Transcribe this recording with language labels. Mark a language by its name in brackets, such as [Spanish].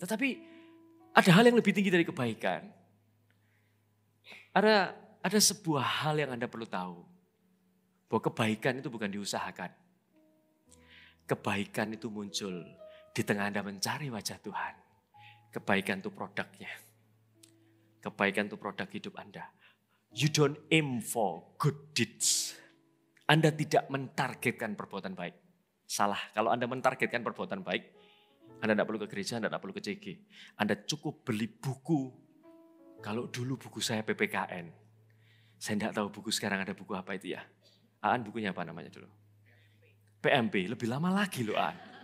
[Indonesian] Tetapi ada hal yang lebih tinggi dari kebaikan. Ada sebuah hal yang Anda perlu tahu. Bahwa kebaikan itu bukan diusahakan. Kebaikan itu muncul di tengah Anda mencari wajah Tuhan. Kebaikan itu produknya. Kebaikan itu produk hidup Anda. [English] You don't aim for good deeds. [Indonesian] Anda tidak mentargetkan perbuatan baik. Salah, kalau Anda mentargetkan perbuatan baik, Anda tidak perlu ke gereja, Anda tidak perlu ke CG. Anda cukup beli buku. Kalau dulu buku saya PPKN. Saya tidak tahu buku sekarang ada buku apa itu ya. Aan bukunya apa namanya dulu? PMP, lebih lama lagi loh Aan.